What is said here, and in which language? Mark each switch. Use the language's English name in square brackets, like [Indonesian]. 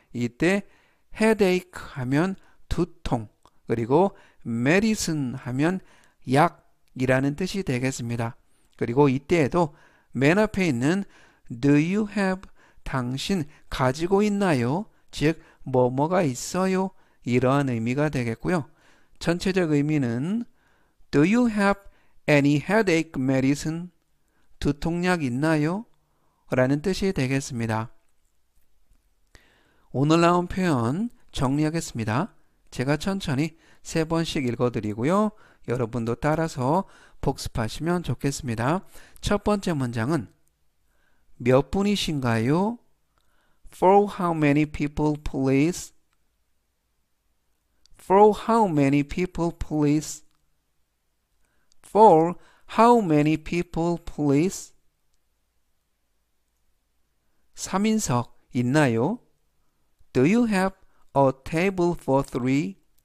[Korean] 이때 headache 하면 두통, 그리고 medicine 하면 약이라는 뜻이 되겠습니다. 그리고 이때에도 맨 앞에 있는 [English] do you have [Korean] 당신 가지고 있나요? 즉 뭐뭐가 있어요? 이러한 의미가 되겠고요. 전체적 의미는 [English] do you have any headache medicine? [Korean] 두통약 있나요? 라는 뜻이 되겠습니다. 오늘 나온 표현 정리하겠습니다. 제가 천천히 3번씩 읽어드리고요. 여러분도 따라서 복습하시면 좋겠습니다. 첫 번째 문장은 몇 분이신가요? [English] For how many people, please? For how many people, please? For how many people, please? [Korean] 3인석 있나요? [English] Do you have a table for 3?